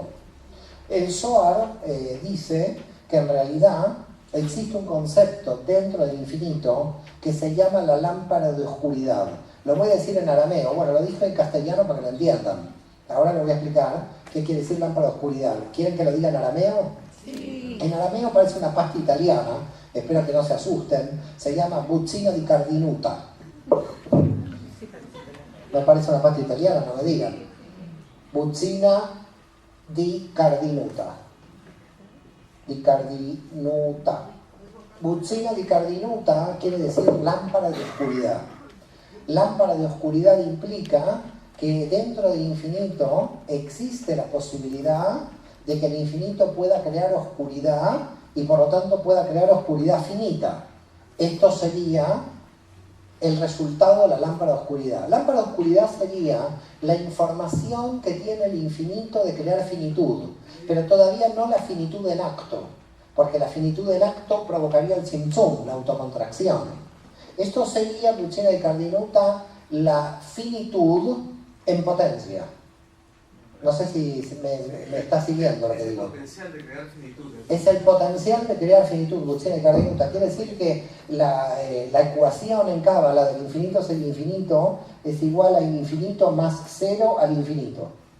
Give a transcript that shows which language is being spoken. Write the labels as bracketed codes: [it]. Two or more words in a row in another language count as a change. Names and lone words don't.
[es] El Zohar dice que en realidad existe un concepto dentro del infinito que se llama la lámpara de oscuridad. Lo voy a decir en arameo, bueno, lo dije en castellano para que lo entiendan. Ahora le voy a explicar qué quiere decir lámpara de oscuridad. ¿Quieren que lo diga en arameo? Sí. En arameo parece una pasta italiana, espero que no se asusten, se llama [arc] בוצינא דקרדינותא. [es] ¿No parece una pasta italiana? No me digan. [arc] בוצינא דקרדינותא. דקרדינותא. בוצינא דקרדינותא [es] quiere decir lámpara de oscuridad. Lámpara de oscuridad implica que dentro del infinito existe la posibilidad de que el infinito pueda crear oscuridad y por lo tanto pueda crear oscuridad finita. Esto sería el resultado de la lámpara de oscuridad. Lámpara de oscuridad sería la información que tiene el infinito de crear finitud, pero todavía no la finitud en acto, porque la finitud en acto provocaría el Tzimtzum, la autocontracción. Esto sería, [arc] בוצינא דקרדינותא, [es] la finitud en potencia. No sé si me está siguiendo lo que digo. Es el potencial de crear finitud. Es el potencial de crear finitud, [arc] בוצינא דקרדינותא. [es] Quiere decir que la ecuación en Cábala del infinito es el infinito, es igual al infinito más cero al infinito.